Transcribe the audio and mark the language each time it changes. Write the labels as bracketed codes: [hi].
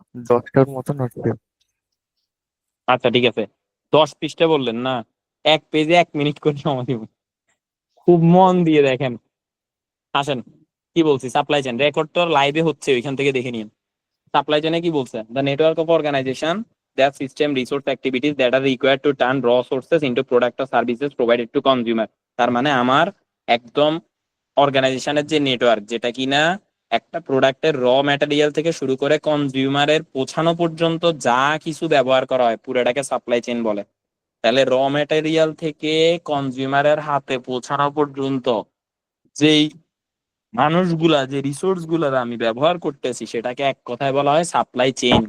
[bn] 10টার মতন হচ্ছে। আচ্ছা ঠিক আছে, 10 পৃষ্ঠা বললেন না, এক পেজে 1 মিনিট করে সময় দিব। খুব মন দিয়ে দেখেন। আসেন, কি বলছি, সাপ্লাই চেন রেকর্ড তো লাইভে হচ্ছে, ওইখান থেকে দেখে নিন। সাপ্লাই চেনে কি বলছে? [en] The network of organization that system resource activities that are required to turn raw sources into product or services provided to consumer। [bn] তার মানে আমার একদম অর্গানাইজেশনের যে নেটওয়ার্ক, যেটা কিনা একটা প্রোডাক্টের র ম্যাটেরিয়াল থেকে শুরু করে কনজিউমারের পৌঁছানো পর্যন্ত যা কিছু ব্যবহার করা হয় পুরোটাকে সাপ্লাই চেইন বলে। তাহলে র ম্যাটেরিয়াল থেকে কনজিউমারের হাতে পৌঁছানো পর্যন্ত যেই মানুষগুলা, যে রিসোর্স গুলার আমি ব্যবহার করতেছি, সেটাকে এক কথায় বলা হয় সাপ্লাই চেইন।